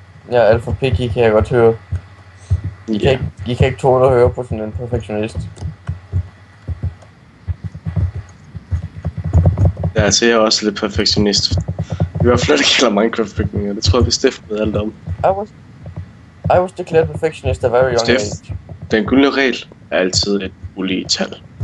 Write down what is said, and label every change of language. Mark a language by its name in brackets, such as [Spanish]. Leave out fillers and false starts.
[Danish] Ja, Alpha Picky kan jeg godt høre. I kan ikke tåle at høre på sådan en perfektionist. Ja, altså jeg er også lidt perfektionist. I hvert fald, det gælder Minecraft-bygninger. Det tror jeg, vi Steffen ved alt om. [English] I was declared perfectionist at a very young age. [Danish] Den gyldne regel er altid et ulige tal.